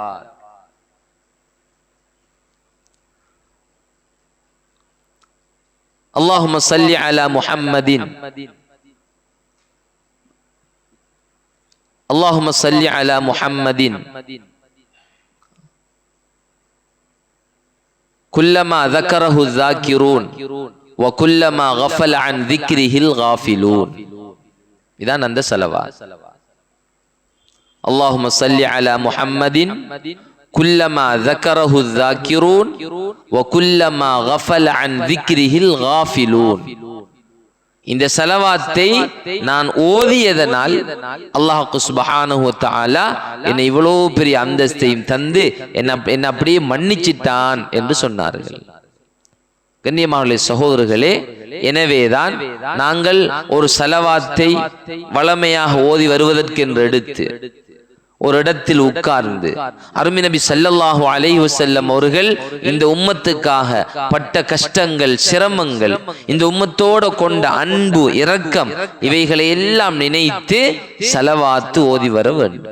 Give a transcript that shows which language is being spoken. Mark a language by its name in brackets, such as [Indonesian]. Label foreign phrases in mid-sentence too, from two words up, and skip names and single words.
[Arabic] اللهم صل على محمد، اللهم صل على محمد كلما ذكره الذاكرون وكلما غفل عن ذكره الغافلون. [Tamil] இதான் அந்த ஸலவாத். [Arabic] اللهم صل على محمد كلما ذكره الذاكرون وكلما غفل عن ذكره الغافلون. [Tamil] இந்த ஸலவாத்தை நான் ஓதியதனால் அல்லாஹ் [Arabic] سبحانه وتعالى [Tamil] என்னை இவ்வளவு பெரிய அந்தஸ்தையும் தந்து என்ன அப்படியே மன்னிச்சிட்டான் என்று சொன்னார்கள். கண்ணியமான சகோதரர்களே, எனவேதான் நாங்கள் ஒரு ஸலவாத்தை வளமையாக ஓதி வருவதற்கென்று எடுத்து ஒரு இடத்தில் உட்கார்ந்து அருமை நபி [Arabic] صلى الله عليه وسلم [Tamil] அவர்கள் இந்த உம்மத்துக்காக பட்ட கஷ்டங்கள், சிரமங்கள், இந்த உம்மத்தோடு கொண்ட அன்பு, இரக்கம், இவைகளை எல்லாம் நினைத்து ஸலவாத் ஓதி வர வேண்டும்.